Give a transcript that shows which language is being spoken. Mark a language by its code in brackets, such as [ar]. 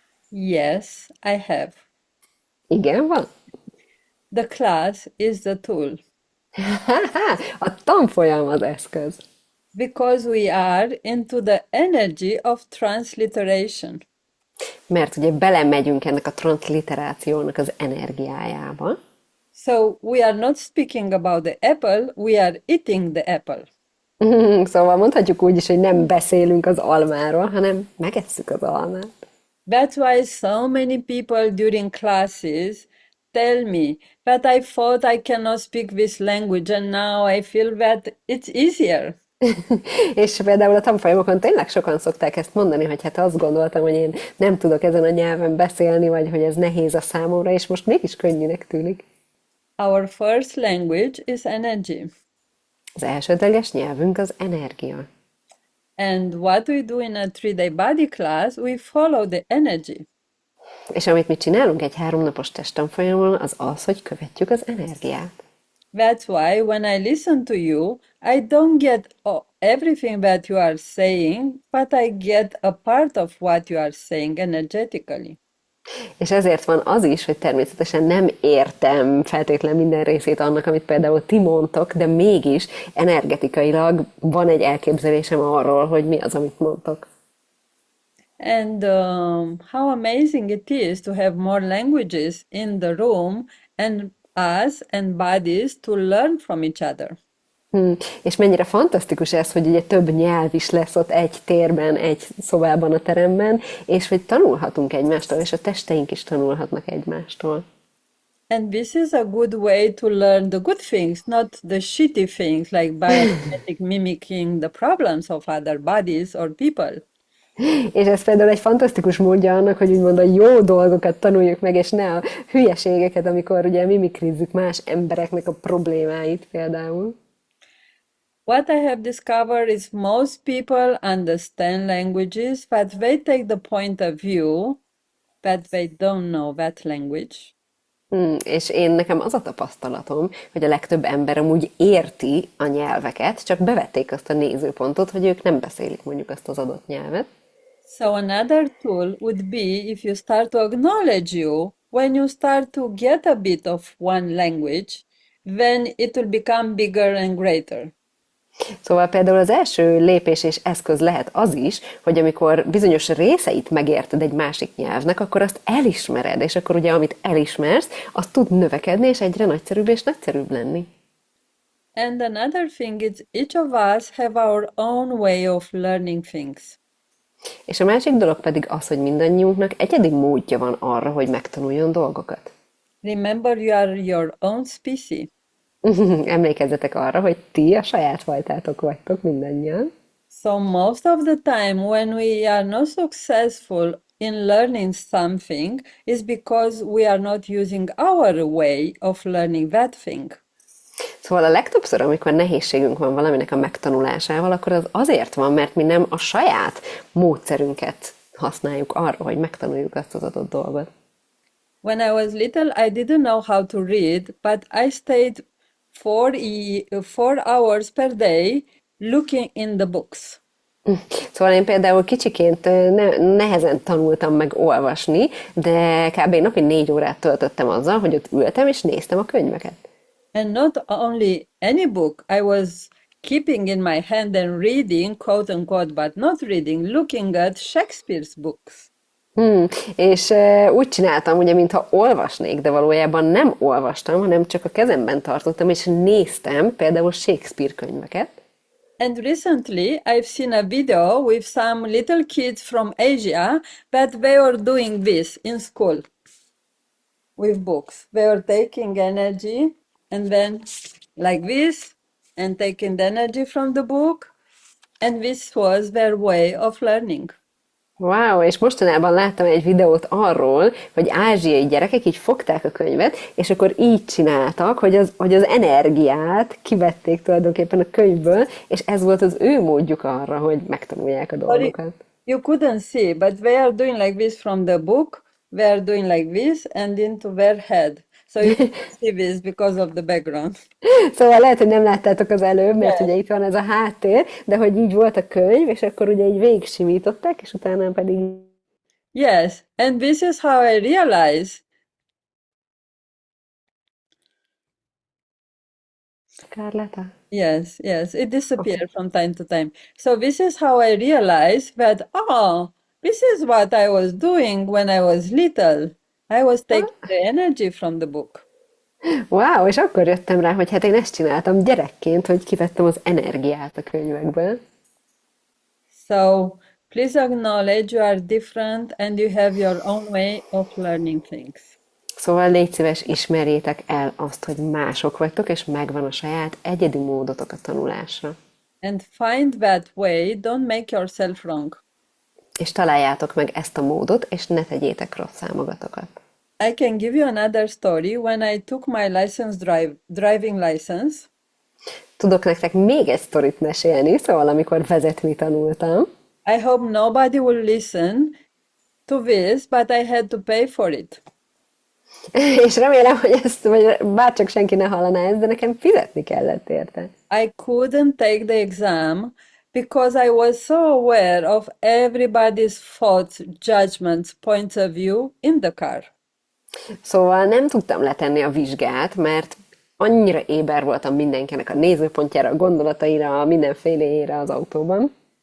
[en] Yes, I have. [hu] Igen, van. [en] The class is the tool [hu] A tanfolyam az eszköz. [en] because we are into the energy of transliteration. [hu] Mert ugye belemegyünk ennek a transliterációnak az energiájába. [en] So we are not speaking about the apple, we are eating the apple. [hu] Szóval mondhatjuk úgy is, hogy nem beszélünk az almáról, hanem megesszük az almát. [en] That's why so many people during classes tell me that I thought I cannot speak this language and now I feel that it's easier. [hu] És például a tanfolyamokon tényleg sokan szokták ezt mondani, hogy hát azt gondoltam, hogy én nem tudok ezen a nyelven beszélni, vagy hogy ez nehéz a számomra, és most mégis könnyűnek tűnik. [en] Our first language is energy. [hu] Az elsődleges nyelvünk az energia. [en] And what we do in a 3-day body class, we follow the energy. [hu] És amit mi csinálunk egy 3 napos testtanfolyamon, az az, hogy követjük az energiát. [en] That's why when I listen to you, I don't get everything that you are saying, but I get a part of what you are saying energetically. [hu] És ezért van az is, hogy természetesen nem értem feltétlenül minden részét annak, amit például ti mondtok, de mégis energetikailag van egy elképzelésem arról, hogy mi az, amit mondtok. [en] And how amazing it is to have more languages in the room and us and bodies to learn from each other. [hu] És mennyire fantasztikus ez, hogy ugye több nyelv is lesz ott egy térben, egy szobában, a teremben, és hogy tanulhatunk egymástól, és a testeink is tanulhatnak egymástól. [en] And this is a good way to learn the good things, not the shitty things like biokinetic mimicking the problems of other bodies or people. [hu] És ez például egy fantasztikus módja annak, hogy úgymond a jó dolgokat tanuljuk meg, és ne a hülyeségeket, amikor ugye mimikrizzük más embereknek a problémáit például. [en] What I have discovered is most people understand languages, but they take the point of view that they don't know that language. [hu] És nekem az a tapasztalatom, hogy a legtöbb ember amúgy érti a nyelveket, csak bevették azt a nézőpontot, hogy ők nem beszélik mondjuk azt az adott nyelvet. [en] So another tool would be if you start to acknowledge you, when you start to get a bit of one language, then it will become bigger and greater. [hu] Szóval például az első lépés és eszköz lehet az is, hogy amikor bizonyos részeit megérted egy másik nyelvnek, akkor azt elismered, és akkor ugye amit elismersz, az tud növekedni, és egyre nagyszerűbb és nagyszerűbb lenni. [en] And another thing is each of us have our own way of learning things. [hu] És a másik dolog pedig az, hogy mindannyiunknak egyedi módja van arra, hogy megtanuljon dolgokat. [en] Remember, you are your own species. [hu] Emlékezzetek arra, hogy ti a saját fajtátok vagytok mindannyian. [en] So most of the time when we are not successful in learning something is because we are not using our way of learning that thing. [hu] Szóval a legtöbbször, amikor nehézségünk van valaminek a megtanulásával, akkor az azért van, mert mi nem a saját módszerünket használjuk arra, hogy megtanuljuk azt az adott dolgot. [en] When I was little, I didn't know how to read, but I stayed 4 hours per day looking in the books. [hu] Szóval én például kicsiként nehezen tanultam meg olvasni, de kb. Napi 4 órát töltöttem azzal, hogy ott ültem és néztem a könyveket. [en] And not only any book, I was keeping in my hand and reading, quote unquote, but not reading, looking at Shakespeare's books. [hu] És úgy csináltam, ugye, mintha olvasnék, de valójában nem olvastam, hanem csak a kezemben tartottam, és néztem például Shakespeare könyveket. [en] And recently, I've seen a video with some little kids from Asia that they are doing this in school with books. They are taking energy and then like this and taking the energy from the book. And this was their way of learning. [hu] Wow, és mostanában láttam egy videót arról, hogy ázsiai gyerekek így fogták a könyvet, és akkor így csináltak, hogy az energiát kivették tulajdonképpen a könyvből, és ez volt az ő módjuk arra, hogy megtanulják a dolgokat. [en] You couldn't see, but they are doing like this from the book, they are doing like this and into their head. So you can see this because of the background. [hu] Szóval lehet, hogy nem láttátok az előbb, mert ugye itt van ez a háttér, de hogy így volt a könyv, és akkor ugye így végig simították, és utána pedig... [en] Yes, and this is how I realize. Carleta? Yes, it disappears from time to time. So this is how I realized that, this is what I was doing when I was little. I was taking the energy from the book. [hu] Wow, és akkor jöttem rá, hogy hát én ezt csináltam gyerekként, hogy kivettem az energiát a könyvekből. [en] So please acknowledge you are different and you have your own way of learning things. [hu] Szóval légy szíves, ismerjétek el azt, hogy mások vagytok, és megvan a saját egyedi módotok a tanulásra. [en] And find that way, don't make yourself wrong. [hu] És találjátok meg ezt a módot, és ne tegyétek rosszá magatokat. [en] I can give you another story. When I took my driving license, [hu] Tudok nektek még egy sztorit mesélni, szóval amikor vezetni tanultam. [en] I hope nobody will listen to this, but I had to pay for it. [hu] És remélem, hogy ezt, vagy bárcsak senki ne hallaná ezt, de nekem fizetni kellett érte. [en] I couldn't take the exam because I was so aware of everybody's thoughts, judgments, points of view in the car. [hu] Szóval nem tudtam letenni a vizsgát, mert annyira éber voltam mindenkinek a nézőpontjára, a gondolataira, a mindenféléjére az autóban.